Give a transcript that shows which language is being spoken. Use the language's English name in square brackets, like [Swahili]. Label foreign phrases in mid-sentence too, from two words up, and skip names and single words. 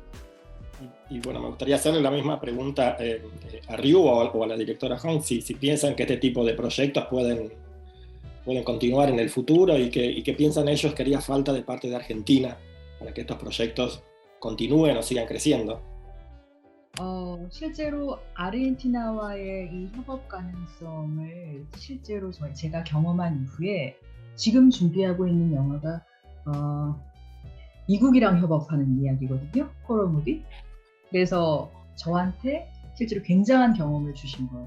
[Spanish] Y bueno, me gustaría hacerle la misma pregunta a Ryu o a la directora Hong, si piensan que este tipo de proyectos pueden continuar en el futuro, y qué piensan ellos que haría falta de parte de Argentina para que estos proyectos continúen o sigan creciendo. [Korean] 실제로 아르헨티나와의 이 협업 가능성을 실제로 제가 경험한 이후에 지금 준비하고 있는 영화가 미국이랑 협업하는 이야기거든요. [English] horror movie. [Korean] 그래서 저한테 실제로 굉장한 경험을 주신 거예요.